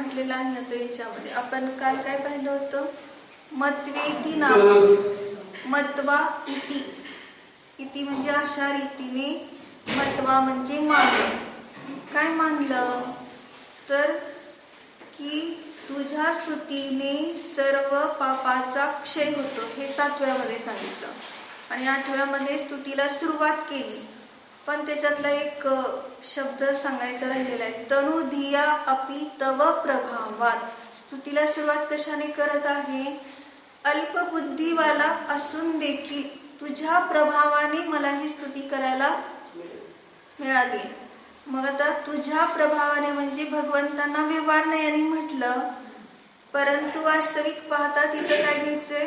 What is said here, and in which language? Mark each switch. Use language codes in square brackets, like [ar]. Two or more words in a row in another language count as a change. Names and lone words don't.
[mr] पाहिलेलं आहे आता याच्यामध्ये. आपण काल काय पाहिलं होतं? [sa] मत्वेति नाम मत्वा इति. [mr] इति म्हणजे अशा रीतीने, मत्वा म्हणजे मानलं. काय मानलं? तर की तुझ्या स्तुतीने सर्व पापाचा क्षय होतो, हे 7व्यामध्ये सांगितलं. आणि 8व्यामध्ये स्तुतीला सुरुवात केली, पण त्याच्यातला एक शब्द सांगायचा राहिलेला आहे. [sa] तनु धिया अपि तव प्रभावात. [mr] स्तुतीला सुरुवात कशाने करत आहे? अल्पबुद्धीवाला असून देखील तुझ्या प्रभावाने मला ही स्तुती करायला मिळाली. मग आता तुझ्या प्रभावाने म्हणजे भगवंतांना व्यवहार नाही यांनी म्हटलं, परंतु वास्तविक पाहता तिथं काय घ्यायचंय?